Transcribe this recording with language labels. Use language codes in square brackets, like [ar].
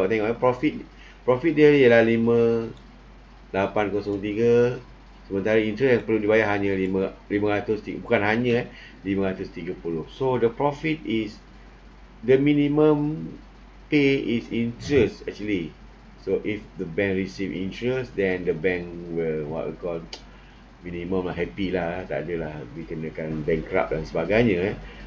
[ms] Awak tengok profit dia ialah 5,803, sementara interest yang perlu dibayar hanya 530, bukan hanya 530. [en] So the profit is, the minimum pay is interest actually. So if the bank receive interest, then the bank will [ms] minimum lah, happy lah, tak adalah dikenakan bankrupt dan sebagainya.